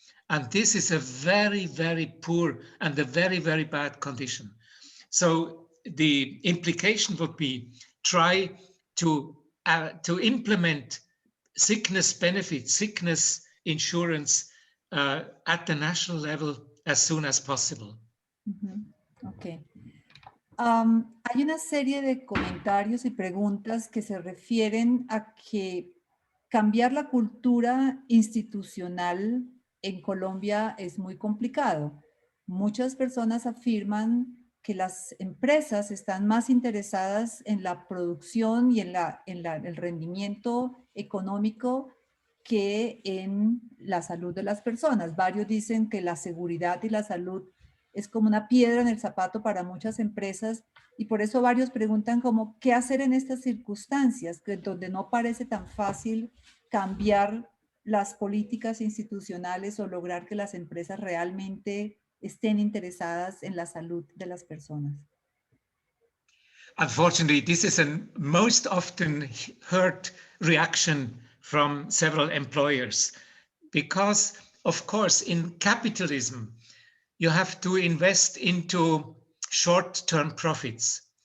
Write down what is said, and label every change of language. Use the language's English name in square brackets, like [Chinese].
[English] And this is a very, very poor and a very, very bad condition. So the implication would be try to implement sickness benefits, sickness insurance at the national level as soon as possible. Okay. [Spanish] Hay una serie de comentarios y preguntas que se refieren a que cambiar la cultura institucional en Colombia es muy complicado. Muchas personas afirman que las empresas están más interesadas en la producción y en el rendimiento económico que en la salud de las personas. Varios dicen que la seguridad y la salud es como una piedra en el zapato para muchas empresas y por eso varios preguntan como qué hacer en estas circunstancias donde no parece tan fácil cambiar las políticas institucionales o lograr que las empresas realmente estén interesadas en la salud de las personas. [English] Unfortunately, this is a most often heard reaction from several employers because, of course, in capitalism, you have to invest into short-term profits.